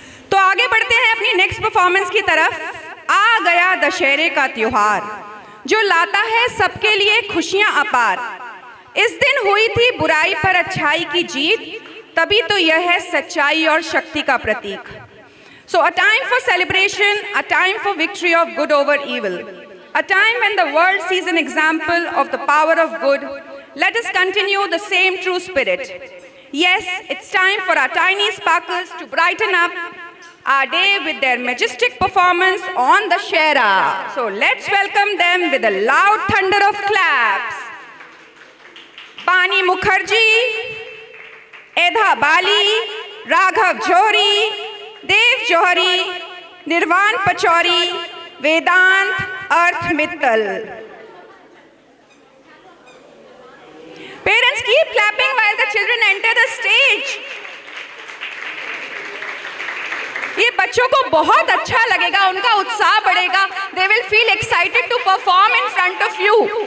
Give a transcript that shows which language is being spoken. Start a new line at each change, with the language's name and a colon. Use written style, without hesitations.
Hindi: तो आगे बढ़ते हैं अपनी नेक्स्ट परफॉर्मेंस की तरफ. आ गया दशहरे का त्योहार, जो लाता है सबके लिए खुशियां अपार. इस दिन हुई थी बुराई पर अच्छाई की जीत, तभी तो यह है सच्चाई और शक्ति का प्रतीक.
English: So a time for celebration, a time for victory of good over evil, a time when the world sees an example of the power of good. Let us continue the same true spirit. Yes, it's time for our tiny sparkles to brighten up our day with their majestic performance on the Shera. So let's welcome them with a loud thunder of claps. Pani Mukherjee, Edha Bali, Raghav Johri, Dev Johri, Nirvan Pachauri, Vedant Arth Mittal. Parents, keep clapping while the children enter the stage.
Hindi: ये बच्चों को बहुत अच्छा लगेगा, उनका उत्साह बढ़ेगा.
English: They will feel excited to perform in front of you.